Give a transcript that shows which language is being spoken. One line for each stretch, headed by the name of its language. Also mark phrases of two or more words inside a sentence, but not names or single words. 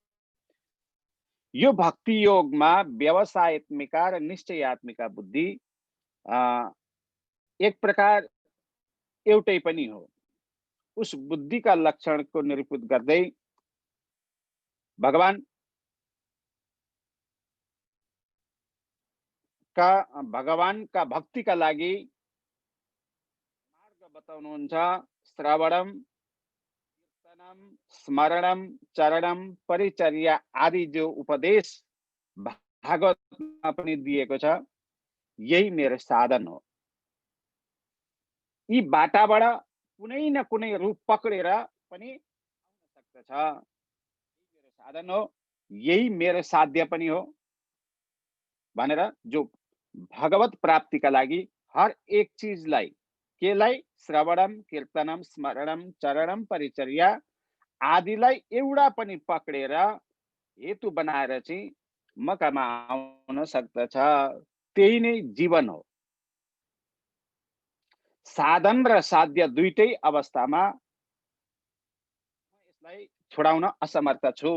Nepali: यो भक्ति योगमा व्यवसायत्मिका र निश्चयात्मिका बुद्धि एक प्रकार एउटै पनि हो। उस बुद्धिका लक्षणको निरूपित गर्दै भगवानका भक्तिका लागि मार्ग बताउनुहुन्छ।
Sanskrit: श्रवणम, कीर्तनम, स्मरणम, चरणम, परिचर्या
Nepali: आदि जो उपदेश भागवतमा पनि दिएको छ यही मेरो साधन हो। यी बाटाबाट कुनै न कुनै रूप पक्रेर पनि आउन सक्दछ। यही मेरो साधन हो, यही मेरो साध्य पनि हो भनेर जो भगवत प्राप्तिका लागि हर एक चीजलाई केलाई
Sanskrit: श्रवणम, कीर्तनम, स्मरणम, चरणम, परिचर्या
Nepali: आदिलाई एउटा पनि पक्रेर हेतु बनाएर चाहिँ मकामा आउन सक्दछ। त्यही नै जीवन हो। साधन र साध्य दुईटै अवस्थामा यसलाई छोडाउन असमर्थ छु।